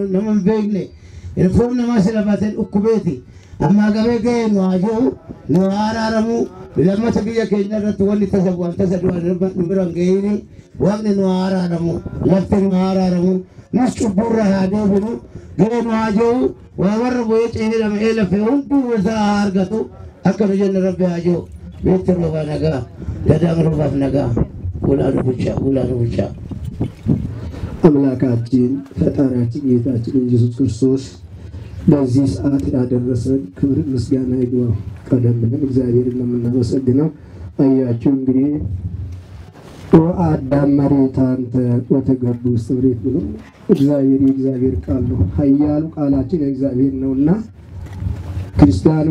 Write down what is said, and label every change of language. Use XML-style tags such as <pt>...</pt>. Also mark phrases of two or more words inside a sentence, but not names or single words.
<om>nama hin beekne ilfoon namaa sila baateen dhukkubeeti amma gabee ga'ee nu haa jiru nu haa araaramu lammata biyya keenya irratti wanni tasa bu'an tasa du'an nu biran ga'ini waaqni nu haa araaramu lafti nu haa araaramu nus cubburra haa deebinu ga'ee nu haa jiru waa warra bu'ee ce'ee dhama'ee lafee hunduu isaa haa argatu akka nu jenne rabbi haa jiru beekti roobaa nagaa gadaan roobaaf nagaa ulaan ብቻ</om> <am>አምላካችን ፈጣሪያችን ጌታችን ኢየሱስ ክርስቶስ በዚህ ሰዓት ያደረሰን ክብር ምስጋና ይግባው። ቀደም ብለን እግዚአብሔርን ለምናመሰግነው አያችሁ እንግዲህ</am> <gez>ወአዳም መሬት አንተ ወተገቡ ስብሬት</gez> <am>ብሎ እግዚአብሔር ቃል ነው። ኃያሉ ቃላችን እግዚአብሔር ነውና ክርስቲያኑ</am>